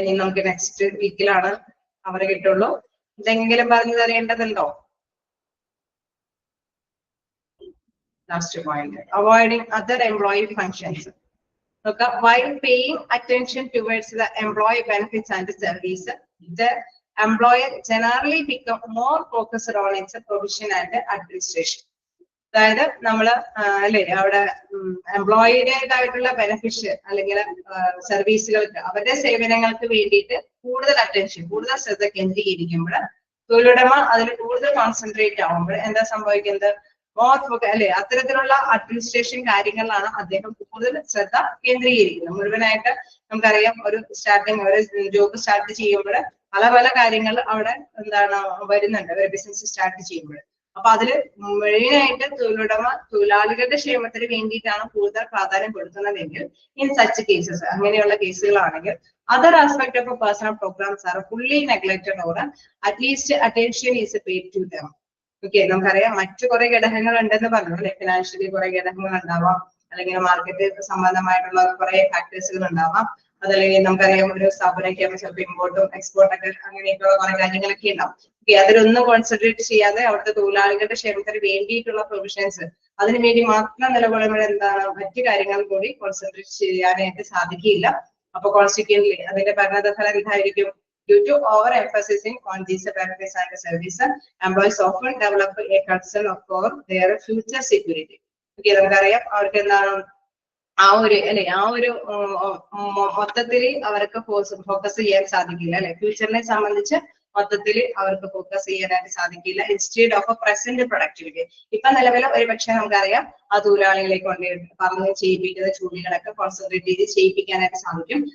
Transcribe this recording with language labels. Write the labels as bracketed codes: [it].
[ml] ഇനി നമുക്ക് നെക്സ്റ്റ് വീക്കിലാണ് അവരെ കിട്ടുള്ളൂ. എന്തെങ്കിലും പറഞ്ഞു തരേണ്ടതുണ്ടോ? Last point, avoiding other employee functions. [en] While paying attention towards the employee benefits and service, the employer generally become more focused on its provision and administration. [ml] അതായത് നമ്മള് അല്ലെ അവിടെ എംപ്ലോയിയുടേതായിട്ടുള്ള ബെനിഫിറ്റ് അല്ലെങ്കിൽ സർവീസുകൾക്ക് അവരുടെ സേവനങ്ങൾക്ക് വേണ്ടിയിട്ട് കൂടുതൽ അറ്റൻഷൻ, കൂടുതൽ ശ്രദ്ധ കേന്ദ്രീകരിക്കുമ്പോൾ തൊഴിലുടമ അതിൽ കൂടുതൽ കോൺസെൻട്രേറ്റ് ആവുമ്പോൾ എന്താ സംഭവിക്കുന്നത്? അല്ലെ അത്തരത്തിലുള്ള അഡ്മിനിസ്ട്രേഷൻ കാര്യങ്ങളിലാണ് അദ്ദേഹം കൂടുതൽ ശ്രദ്ധ കേന്ദ്രീകരിക്കുന്നത്. മുഴുവനായിട്ട് നമുക്കറിയാം ഒരു ജോബ് സ്റ്റാർട്ട് ചെയ്യുമ്പോൾ പല പല കാര്യങ്ങൾ അവിടെ എന്താണ് വരുന്നുണ്ട് ഒരു ബിസിനസ് സ്റ്റാർട്ട് ചെയ്യുമ്പോൾ. അപ്പൊ അതില് മെയിനായിട്ട് തൊഴിലുടമ തൊഴിലാളികളുടെ ക്ഷേമത്തിന് വേണ്ടിയിട്ടാണ് കൂടുതൽ പ്രാധാന്യം കൊടുക്കുന്നതെങ്കിൽ [en] in such cases, [ml] അങ്ങനെയുള്ള കേസുകളാണെങ്കിൽ [en] other aspect of a personal programs are fully neglected or at least attention is paid to them. [ml] Okay, നമുക്കറിയാം മറ്റു കുറെ ഘടകങ്ങൾ ഉണ്ടെന്ന് പറഞ്ഞു അല്ലെ. ഫിനാൻഷ്യലി കുറെ ഘടകങ്ങൾ ഉണ്ടാവാം, അല്ലെങ്കിൽ മാർക്കറ്റ് സംബന്ധമായിട്ടുള്ള കുറെ ഫാക്ടേഴ്സുകൾ ഉണ്ടാവാം, അതല്ലെങ്കിൽ നമുക്കറിയാം ഒരു സ്ഥാപനമൊക്കെ ചിലപ്പോൾ ഇമ്പോർട്ടും എക്സ്പോർട്ടൊക്കെ അങ്ങനെയൊക്കെയുള്ള കുറെ കാര്യങ്ങളൊക്കെ ഉണ്ടാവും. ഓക്കെ, അതിലൊന്നും കോൺസെൻട്രേറ്റ് ചെയ്യാതെ അവിടുത്തെ തൊഴിലാളികളുടെ ക്ഷേമത്തിന് വേണ്ടിയിട്ടുള്ള പ്രൊവിഷൻസ് അതിനു വേണ്ടി മാത്രം നിലകൊള്ളുമ്പോൾ എന്താണ് മറ്റു കാര്യങ്ങൾ കൂടി കോൺസെൻട്രേറ്റ് ചെയ്യാനായിട്ട് സാധിക്കില്ല. അപ്പൊ കോൺസിക്വന്റ്ലി അതിന്റെ പരിണതഫലം എന്തായിരിക്കും? [en] Due to overemphasizing on these benefits and services, employees often develop a concern for their future security. [ml] Okay, നമുക്കറിയാം അവർക്ക് എന്താണ് ആ ഒരു അല്ലെ ആ ഒരു മൊത്തത്തിൽ അവർക്ക് ഫോക്കസ് ചെയ്യാൻ സാധിക്കില്ല അല്ലെ. ഫ്യൂച്ചറിനെ സംബന്ധിച്ച് മൊത്തത്തിൽ അവർക്ക് ഫോക്കസ് ചെയ്യാനായിട്ട് സാധിക്കില്ല. [en] instead of present productivity, [ml] ഇപ്പൊ നിലവിൽ ഒരു പക്ഷെ നമുക്കറിയാം ആ തൊഴിലാളികളെ കൊണ്ട് പറഞ്ഞ് ചെയ്യിപ്പിക്കുന്ന ജോലികളൊക്കെ കോൺസെൻട്രേറ്റ് ചെയ്ത് ചെയ്യിപ്പിക്കാനായിട്ട് സാധിക്കും.